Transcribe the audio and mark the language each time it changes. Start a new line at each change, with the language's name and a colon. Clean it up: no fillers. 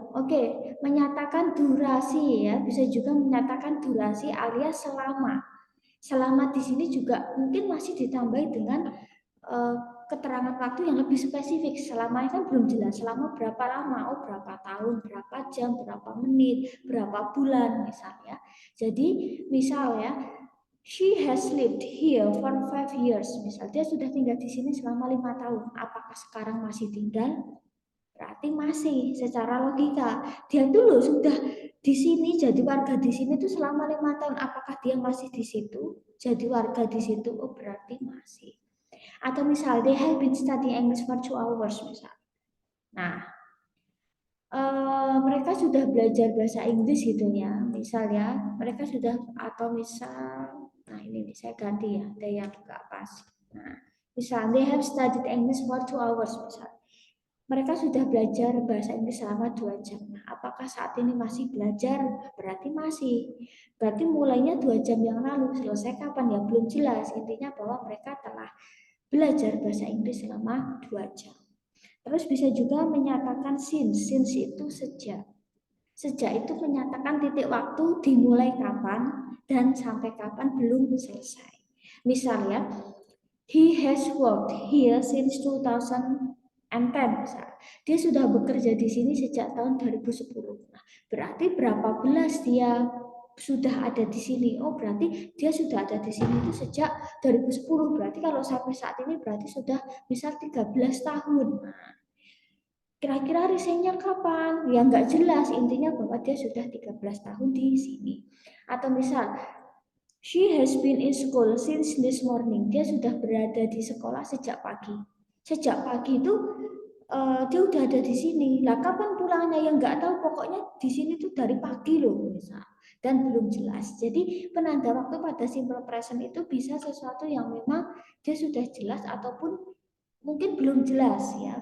Indonesian: Oke, menyatakan durasi ya. Bisa juga menyatakan durasi alias selama. Selama di sini juga mungkin masih ditambahi dengan keterangan waktu yang lebih spesifik. Selama kan belum jelas selama berapa lama, oh berapa tahun, berapa jam, berapa menit, berapa bulan misalnya. Jadi misal ya,
English: she has lived here for 5 years.
Indonesian: Misal dia sudah tinggal di sini selama 5 tahun. Apakah sekarang masih tinggal? Berarti masih secara logika. Dia dulu sudah di sini jadi warga di sini tuh selama 5 tahun. Apakah dia masih di situ? Jadi warga di situ? Oh berarti masih. Atau misal
English: they have been studying English for 2 hours
Indonesian: misal. Nah, mereka sudah belajar bahasa Inggris gitu ya. Misal ya, mereka sudah atau misal, nah ini saya ganti ya, ada yang enggak pas. Nah, misal
English: they have studied English for 2 hours
Indonesian: misal. Mereka sudah belajar bahasa Inggris selama 2 jam. Nah, apakah saat ini masih belajar? Berarti masih. Berarti mulainya 2 jam yang lalu. Selesai kapan ya? Belum jelas. Intinya bahwa mereka telah belajar bahasa Inggris selama 2 jam. Terus bisa juga menyatakan since. Since itu sejak. Sejak itu menyatakan titik waktu dimulai kapan dan sampai kapan belum selesai. Misalnya,
English: he has worked here since 2010.
Indonesian: Misal. Dia sudah bekerja di sini sejak tahun 2010. Nah, berarti berapa belas dia sudah ada di sini? Oh, berarti dia sudah ada di sini itu sejak 2010. Berarti kalau sampai saat ini berarti sudah misal 13 tahun. Nah, kira-kira resignnya kapan? Ya nggak jelas, intinya bahwa dia sudah 13 tahun di sini. Atau misal,
English: she has been in school since this morning.
Indonesian: Dia sudah berada di sekolah sejak pagi. Sejak pagi itu dia udah ada di sini. Lah kapan pulangnya? Ya nggak tahu. Pokoknya di sini tuh dari pagi loh, misal. Dan belum jelas. Jadi penanda waktu pada simple present itu bisa sesuatu yang memang dia sudah jelas ataupun mungkin belum jelas ya.